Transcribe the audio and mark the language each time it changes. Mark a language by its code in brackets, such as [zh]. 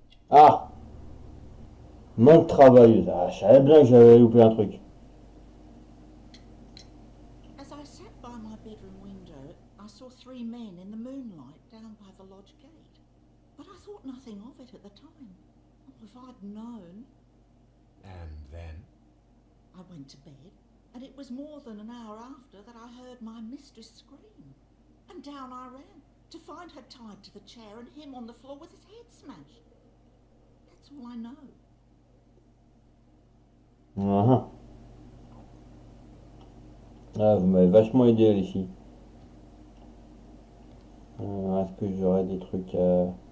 [fr] Ah! Manque travailleuse. Ah, je savais bien que j'avais loupé un truc. [en] As I sat by my bedroom window, I saw three men in the moonlight down by the lodge gate. But I thought nothing of it at the time. Oh, if I'd known. And then? I went to bed, and it was more than an hour after that I heard my mistress scream. And down I ran, to find her tied to the chair and him on the floor with his head smashed. That's all I know. [fr] Ah, ah, vous m'avez vachement aidé les filles. Est-ce que j'aurais des trucs à...